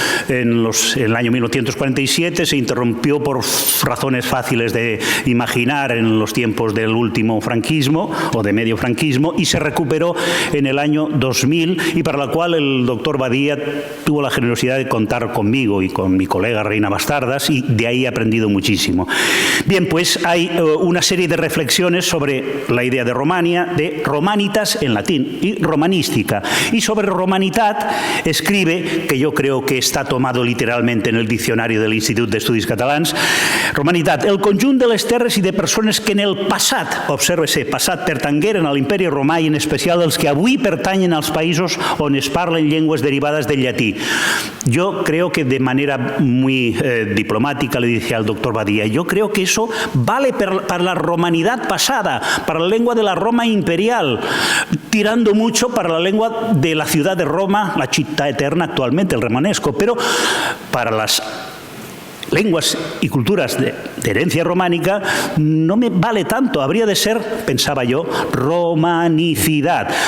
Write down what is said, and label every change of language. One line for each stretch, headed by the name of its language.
Spanish: en el año 1947, se interrumpió por razones fáciles de imaginar en los tiempos del último franquismo o de medio franquismo, y se recuperó en el año 2000, y para la cual el doctor Badia tuvo la generosidad de contar conmigo y con mi colega Reina Bastardas, y de ahí he aprendido muchísimo. Bien, pues hay una serie de reflexiones sobre la idea de Romania, de romanitas en latín y romanística. Y sobre romanitat escribe, que yo creo que está tomado literalmente en el diccionario del Institut d'Estudis Catalans, romanitat,
Catalan: el conjunt de les terres i de persones que en el passat, observe-se, passat pertangueren a l'imperi romà i en especial els que avui pertanyen als països on es parlen llengües derivades del llatí.
Spanish: Yo creo que de manera muy diplomática le dije al doctor Badia, yo creo que eso vale para la romanidad pasada, para la lengua de la Roma imperial, tirando mucho para la lengua de la ciudad de Roma,
Italian: la città eterna
Spanish: actualmente, el romanesco, pero para las lenguas y culturas de herencia románica no me vale tanto, habría de ser, pensaba yo, romanicidad.